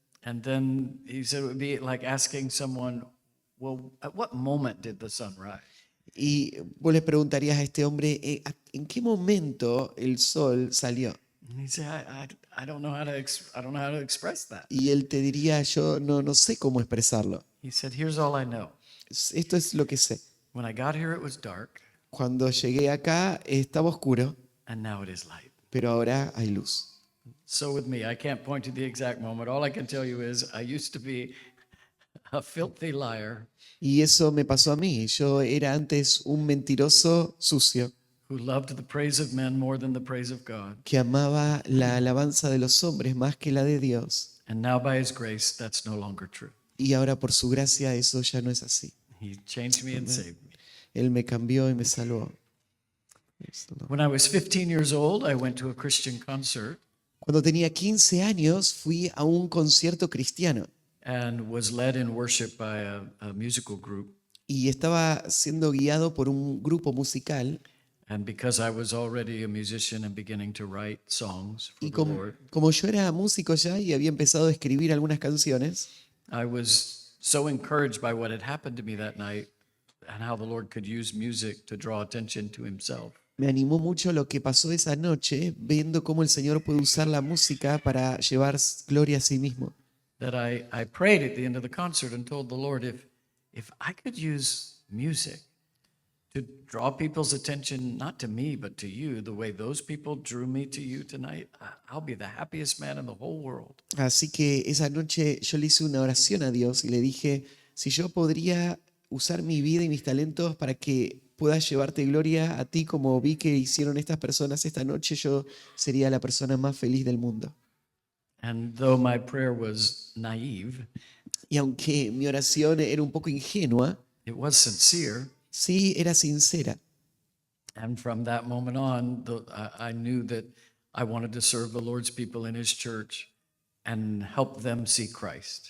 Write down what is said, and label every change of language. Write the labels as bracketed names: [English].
[English] And then he said it would be like asking someone, well, at what moment did the sun rise? [Spanish] y vos le preguntarías a este hombre, ¿en qué momento el sol salió? [English] And he'd say, I don't know how to I don't know how to express that. [Spanish] Y él te diría, yo no sé cómo expresarlo. [English] He said, here's all I know. [Spanish] Esto es lo que sé. [English] When I got here, it was dark, [Spanish] Cuando llegué acá estaba oscuro, [English] and now it is light. [Spanish] pero ahora hay luz. [English] So with me, I can't point to the exact moment. All I can tell you is I used to be a filthy liar [Spanish] Y eso me pasó a mí. Yo era antes un mentiroso sucio [English] who loved the praise of men more than the praise of God. [Spanish] que amaba la alabanza de los hombres más que la de Dios. [English] And now by his grace, that's no longer true. [Spanish] Y ahora por su gracia eso ya no es así. [English] He changed me and saved me. [Spanish] Él me cambió y me salvó. [English] When I was 15 years old, I went to a Christian concert [Spanish] Cuando tenía 15 años fui a un concierto cristiano [English] and was led in worship by a musical group. [Spanish] y estaba siendo guiado por un grupo musical. [English] And because I was already a musician and beginning to write songs for [Spanish] Y [English] the [Spanish] como, [English] Lord, [Spanish] como yo era músico ya y había empezado a escribir algunas canciones, [English] I was so encouraged by what had happened to me that night and how the Lord could use music to draw attention to himself. [Spanish] me animó mucho lo que pasó esa noche, viendo cómo el Señor puede usar la música para llevar gloria a sí mismo. [English] That I prayed at the end of the concert and told the Lord, if I could use music to draw people's attention, not to me, but to you, the way those people drew me to you tonight, I'll be the happiest man in the whole world. [Spanish] Así que esa noche yo le hice una oración a Dios y le dije, si yo podría usar mi vida y mis talentos para que puedas llevarte gloria a ti como vi que hicieron estas personas esta noche, yo sería la persona más feliz del mundo. [English] And though my prayer was naive, [Spanish] Y aunque mi oración era un poco ingenua, [English] it was sincere. [Spanish] sí era sincera. [English] And from that moment on, I knew that I wanted to serve the Lord's people in his church and help them see Christ.